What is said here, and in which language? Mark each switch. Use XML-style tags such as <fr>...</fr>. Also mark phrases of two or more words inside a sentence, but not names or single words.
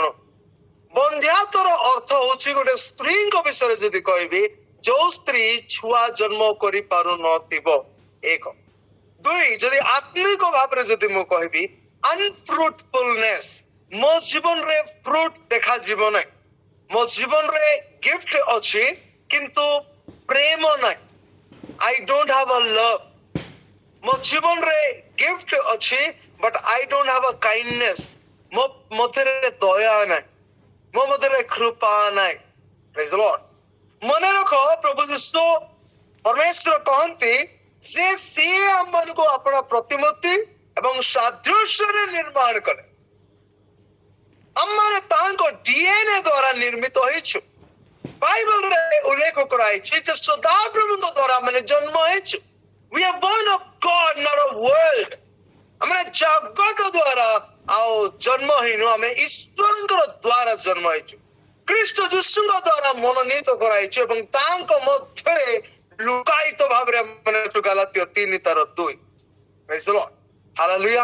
<or>ବନ୍ଧ୍ୟାତାର ଅର୍ଥ ହଉଛି ଗୋଟେ ସ୍ତ୍ରୀଙ୍କ ବିଷୟରେ ଯଦି କହିବି, ଯୋଉ ସ୍ତ୍ରୀ ଛୁଆ ଜନ୍ମ କରିପାରୁନଥିବ, ଏକ। ଦୁଇ, ଯଦି ଆତ୍ମିକ ଭାବରେ ଯଦି ମୁଁ କହିବି, ଅନଫ୍ରୁଟଫୁଲନେସ୍, ମୋ ଜୀବନରେ ଫ୍ରୁଟ ଦେଖାଯିବ ନାହିଁ, ମୋ ଜୀବନରେ ଗିଫ୍ଟ ଅଛି କିନ୍ତୁ ପ୍ରେମ ନାହିଁ।</or> <en>I don't have a love.</en> <or>ମୋ ଜୀବନରେ ଗିଫ୍ଟ ଅଛି</or> <en>but I don't have a kindness.</en> <or>ମୋ ମଧ୍ୟରେ ଦୟା ନାହିଁ, ମୋ ମଧ୍ୟରେ କୃପା ନାହିଁ।</or> <en>Praise the Lord.</en> <or>ମନେ ରଖ, ପ୍ରଭୁ ଯୀଶୁ ପରମେଶ୍ୱର କହନ୍ତି ଯେ ସିଏ ଆମମାନଙ୍କୁ ଆପଣ ପ୍ରତିମୂର୍ତ୍ତି ଏବଂ ସାଦୃଶ୍ୟରେ ନିର୍ମାଣ କଲେ। ଆମମାନେ ତାଙ୍କ DNA ଦ୍ୱାରା ନିର୍ମିତ ହେଇଛୁ। ବାଇବଲରେ ଉଲ୍ଲେଖ କରାଯାଇଛି ଯେ ସଦାପ୍ରଭୁଙ୍କ ଦ୍ୱାରା ଆମେ ଜନ୍ମ ହେଇଛୁ।</or> <en>We are born of God, not of world.</en> <or>ଆମେ ଜଗତ ଦ୍ୱାରା ଆଉ ଜନ୍ମ ହେଇନୁ, ଆମେ ଈଶ୍ୱରଙ୍କର ଦ୍ୱାରା ଜନ୍ମ ହେଇଛୁ। ଖ୍ରୀଷ୍ଟ ଯୀଶୁଙ୍କ ଦ୍ୱାରା ମନୋନୀତ କରାଇଛୁ ଏବଂ ତାଙ୍କ ମଧ୍ୟରେ ଲୁକାୟିତ ଭାବରେ ଆମେ ଗାଲାତ୍ୟ 3:2।</or> <en>Praise the Lord. Hallelujah.</en>